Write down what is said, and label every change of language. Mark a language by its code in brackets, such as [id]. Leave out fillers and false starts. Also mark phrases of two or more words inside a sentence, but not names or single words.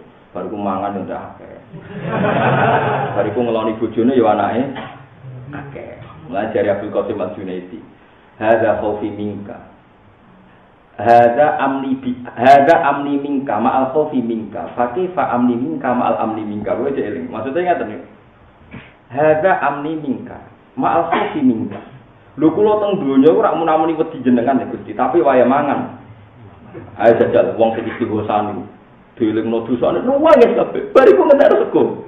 [jv] Bariku mangan yo ndak akeh. Bariku ngeloni bojone yo anake akeh. [id] Mulai dari Abdul Qasim Al-Junaidi. [ar] هذا خوفي منك. هذا أمني منك مع خوفي منك. فكيف أمني منك مع أمني منك. [jv] Kowe eling. Maksudnya ngaten iki. [ar] هذا أمني منك مع خوفي منك. [jv] Lho kula teng donya ora munamuni wedi jenengan ya Gusti, tapi waya mangan. Ayo jajal wong sing istighosan niku. Dielingno dosane nuwangis kabeh. Bariku ngentek sego.